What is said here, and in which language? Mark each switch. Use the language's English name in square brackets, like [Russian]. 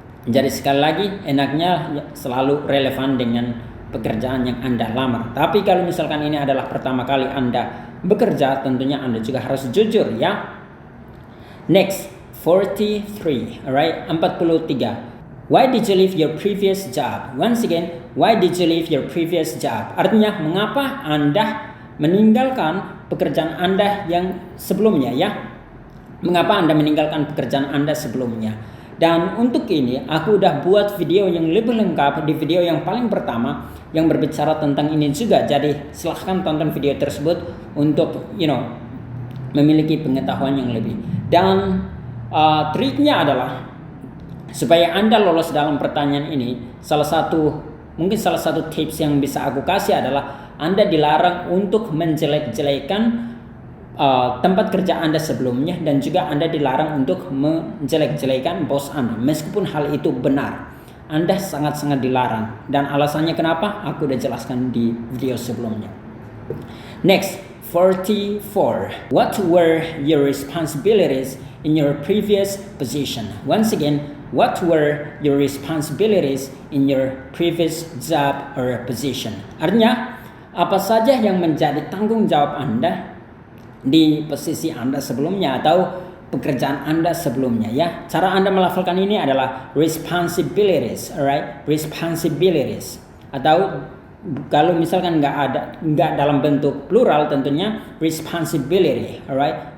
[Indonesian] Jadi sekali lagi, enaknya selalu relevan dengan pekerjaan yang Anda lamar. Tapi kalau misalkan ini adalah pertama kali Anda bekerja, tentunya Anda juga harus jujur, ya. [English] Next, 43. Alright, 43. Why did you leave your previous job? Once again, why did you leave your previous job? [Indonesian] Artinya, mengapa Anda meninggalkan pekerjaan Anda yang sebelumnya, ya? Mengapa Anda meninggalkan pekerjaan Anda sebelumnya? Dan untuk ini aku udah buat video yang lebih lengkap di video yang paling pertama yang berbicara tentang ini juga. Jadi silahkan tonton video tersebut untuk memiliki pengetahuan yang lebih. Dan triknya adalah supaya Anda lolos dalam pertanyaan ini, salah satu tips yang bisa aku kasih adalah Anda dilarang untuk menjelek-jelekan tempat kerja Anda sebelumnya, dan juga Anda dilarang untuk menjelek-jelekan bos Anda. Meskipun hal itu benar, Anda sangat-sangat dilarang. Dan alasannya kenapa? Aku udah jelaskan di video sebelumnya. [English] Next, 44. What were your responsibilities in your previous position? Once again, what were your responsibilities in your previous job or position? [Indonesian] Artinya, apa saja yang menjadi tanggung jawab Anda di posisi Anda sebelumnya atau pekerjaan Anda sebelumnya ya. Cara Anda melafalkan ini adalah responsibilities, [English] alright? [Indonesian] Responsibilities. Atau kalau misalkan nggak dalam bentuk plural tentunya responsibility, [English] alright?